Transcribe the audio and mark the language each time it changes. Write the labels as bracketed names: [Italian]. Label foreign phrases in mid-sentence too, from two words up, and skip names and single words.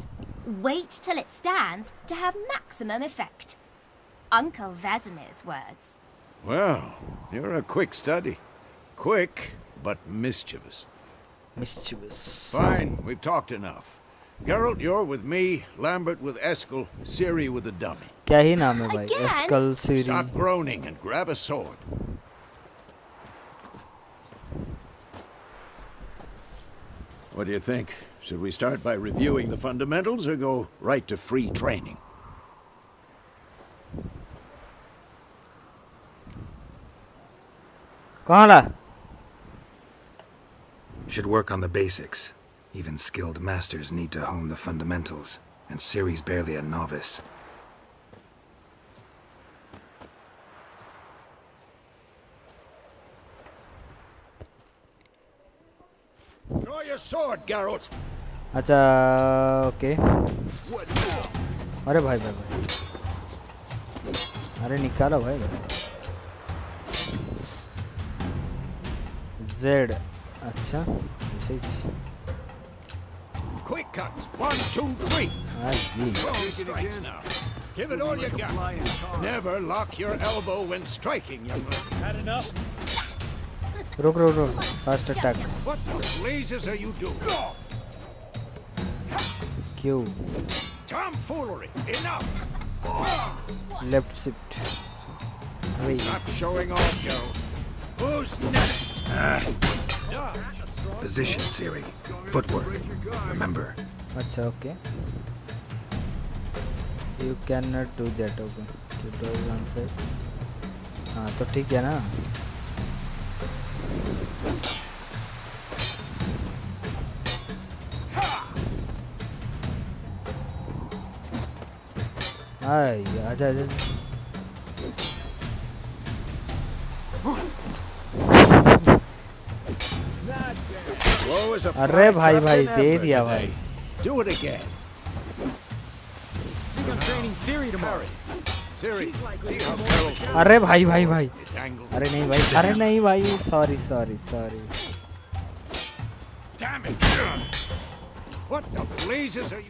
[English] Wait till it stands to have maximum effect. Uncle Vesemir's words. Well, you're a quick study. Quick, but mischievous. Mischievous. Fine, we've talked enough. Geralt, you're with me, Lambert with Eskel, Ciri with the dummy. [Hindi] क्या ही नाम है भाई? [English] Again? Eskel Ciri. Stop groaning and grab a sword. What do you think? Should we start by reviewing the fundamentals or go right to free training? [Hindi] कहाँ ला? [English] Should work on the basics. Even skilled masters need to hone the fundamentals, and Ciri's barely a novice. Draw your sword, Geralt. [Hindi] अच्छा ओके. अरे भाई भाई भाई. अरे निकालो भाई. Z. अच्छा. [English] Quick cuts. 1, 2, 3. Strong strikes now. Give it all you got. Never lock your elbow when striking, young man. Had enough? [Hindi] रुक रुक रुक. [English] Fast attack. What the blazes are you doing? Q. Tomfoolery. Enough. Left shift. Wait. Stop showing off, Geralt. Who's next? Position, Ciri. Footwork. Remember. [Hindi] अच्छा ओके. [English] You cannot do that. Okay. Tutorial answer. [Hindi] हाँ तो ठीक है ना. आई आजा आजा. [English] Slow as a [Hindi] अरे [English] fly [Hindi] भाई [English] trap [Hindi] भाई [English] in [Hindi] दे [English] ever [Hindi] दिया [English] today. [Hindi] भाई. [English] Do it again. I'm training Ciri tomorrow. Ciri, see how Geralt... [Hindi] अरे भाई भाई भाई. [English] It's angled. [Hindi] अरे नहीं भाई. अरे नहीं भाई. [English] sorry sorry sorry. Damn it! What the blazes are you...